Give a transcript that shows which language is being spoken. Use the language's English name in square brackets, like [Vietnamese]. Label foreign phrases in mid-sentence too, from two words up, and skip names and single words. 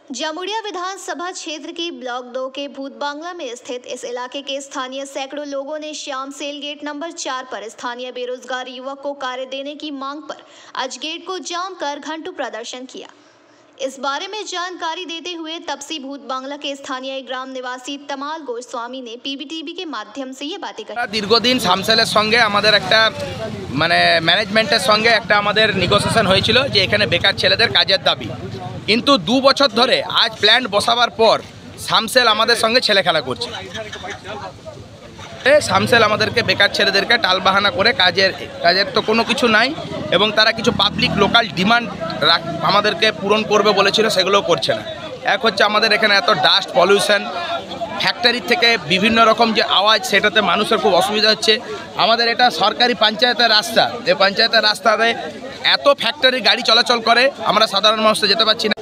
[Hindi] जामुड़िया विधानसभा क्षेत्र की ब्लॉक 2 के भूत बांग्ला में स्थित इस इलाके के स्थानीय सैकड़ों लोगों ने श्याम सेल गेट नंबर 4 पर स्थानीय बेरोजगार युवक को कार्य देने की मांग पर आज गेट को जाम कर घंटों प्रदर्शन किया। इस बारे में जानकारी देते हुए तपसी भूत बांग्ला के स्थानीय ग्राम निवासी तमाल गोस्वामी ने पीबीटीवी के माध्यम से ये बातें कही। [Bangla] দীর্ঘদিন শ্যামসেলের সঙ্গে আমাদের একটা মানে ম্যানেজমেন্টের সঙ্গে একটা আমাদের নেগোসিয়েশন হয়েছিল যে এখানে বেকার ছেলেদের কাজের দাবি, কিন্তু 2 বছর ধরে আজ প্ল্যান্ট বসাবার পর শ্যামসেল আমাদের সঙ্গে ছেলেখেলা করছে। শ্যামসেল আমাদেরকে বেকার ছেলেদেরকে টালবাহানা করে কাজের তো কোনো কিছু নাই এবং তারা কিছু [English] public local demand [Bangla] আমাদেরকে পূরণ করবে বলেছিল, সেগুলোও করছে না। এক হচ্ছে আমাদের এখানে এত [English] dust pollution, [Bangla] ফ্যাক্টরি থেকে বিভিন্ন রকম যে আওয়াজ, সেটাতে মানুষের খুব অসুবিধা হচ্ছে। আমাদের এটা সরকারি পঞ্চায়েতের রাস্তা, এই পঞ্চায়েতের রাস্তাতে এত ফ্যাক্টরি গাড়ি চলাচল করে, আমরা সাধারণ মানুষ যেতে পারছি না।